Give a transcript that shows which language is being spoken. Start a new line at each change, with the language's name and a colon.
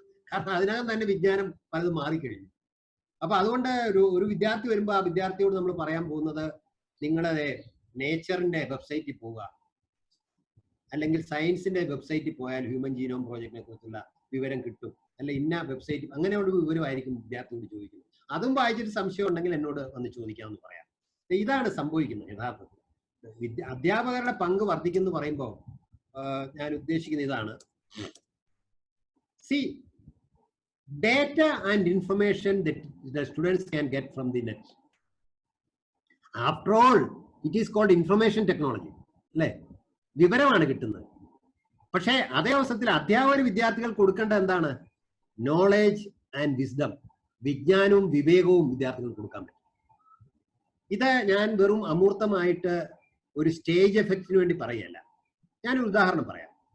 Malayalam: കാരണം അതിനകം തന്നെ വിജ്ഞാനം പലതും മാറിക്കഴിഞ്ഞു. അപ്പൊ അതുകൊണ്ട് ഒരു വിദ്യാർത്ഥി വരുമ്പോൾ ആ വിദ്യാർത്ഥിയോട് നമ്മൾ പറയാൻ പോകുന്നത്, നിങ്ങളെ നേച്ചറിന്റെ വെബ്സൈറ്റിൽ പോവുക, അല്ലെങ്കിൽ സയൻസിന്റെ വെബ്സൈറ്റിൽ പോയാൽ ഹ്യൂമൻ ജീനോം പ്രോജക്റ്റിനെ കുറിച്ചുള്ള വിവരം കിട്ടും, അല്ല ഇന്ന വെബ്സൈറ്റ്, അങ്ങനെയുള്ള വിവരമായിരിക്കും വിദ്യാർത്ഥിയോട് ചോദിക്കുന്നത്. അതും വായിച്ചിട്ട് സംശയം ഉണ്ടെങ്കിൽ എന്നോട് വന്ന് ചോദിക്കാമെന്ന് പറയാം. ഇതാണ് സംഭവിക്കുന്നത് യഥാർത്ഥത്തിൽ. അധ്യാപകരുടെ പങ്ക് വർദ്ധിക്കുന്നു പറയുമ്പോൾ ഞാൻ ഉദ്ദേശിക്കുന്ന ഇതാണ്. C
English: data and information that the students can get from the net. After all, it is called information technology.
Malayalam: അല്ലേ? വിവരമാണ് കിട്ടുന്നത്. പക്ഷേ അതേ അവസരത്തിൽ അധ്യാപകർ വിദ്യാർത്ഥികൾ കൊടുക്കേണ്ട എന്താണ്? നോളേജ് ആൻഡ് വിസ്ഡം, വിജ്ഞാനവും വിവേകവും വിദ്യാർത്ഥികൾ കൊടുക്കാൻ പറ്റും. ഇത് ഞാൻ വെറും അമൂർത്തമായിട്ട് ഒരു സ്റ്റേജ് എഫക്റ്റിന് വേണ്ടി പറയല്ല. ഞാനൊരു ഉദാഹരണം പറയാം.